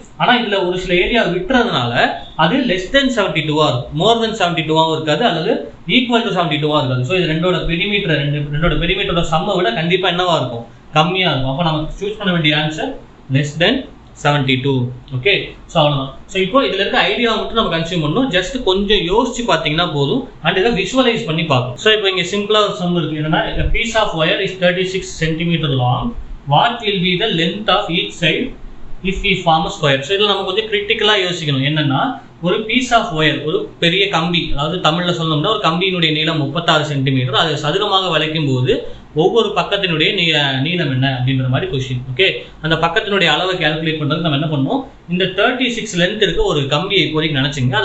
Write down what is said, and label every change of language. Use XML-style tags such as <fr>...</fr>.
<ta>ஆனால் இதில் ஒரு சில ஏரியா விட்டுறதுனால அது லெஸ் தென் 72 இருக்கும், மோர் தென் 72 இருக்காது, அல்லது ஈக்குவல் டு 72 இருக்காது. ஸோ இது ரெண்டோட பெரிமீட்டரோட சம்மை விட கண்டிப்பாக என்னவா இருக்கும், கம்மியாக இருக்கும். அப்போ நம்ம சூஸ் பண்ண வேண்டிய answer less than 72. Okay, so அவ்வளோதான். ஸோ இப்போ இதில் இருக்க ஐடியா மட்டும் நம்ம கன்சியூம் பண்ணணும். ஜஸ்ட் கொஞ்சம் யோசிச்சு பார்த்தீங்கன்னா போதும், அண்ட் இதை விஷுவலைஸ் பண்ணி பார்க்கணும். ஸோ இப்போ இங்கே சிம்பிளாக ஒரு சம் இருக்குது.</ta> <en>என்னன்னா, a piece of wire is 36 cm long. What will be the length of each side if we form a square?</en> <ta>So இதில் நம்ம கொஞ்சம் கிரிட்டிக்கலாக யோசிக்கணும். என்னன்னா, ஒரு பீஸ் ஆஃப் ஒயர், ஒரு பெரிய கம்பி, அதாவது தமிழில் சொல்லணும்னா ஒரு கம்பியினுடைய நீளம் 36 சென்டிமீட்டர். அதை சதுரமாக வளைக்கும் போது ஒவ்வொரு பக்கத்தினுடைய நீளம் என்ன அப்படின்ற மாதிரி கொஸ்டின். ஓகே, அந்த பக்கத்தினுடைய அளவை கால்குலேட் பண்ணுறது நம்ம என்ன பண்ணுவோம், இந்த 36 லென்த் இருக்க ஒரு கம்பியை இப்போதைக்கு நினச்சிங்க.</ta>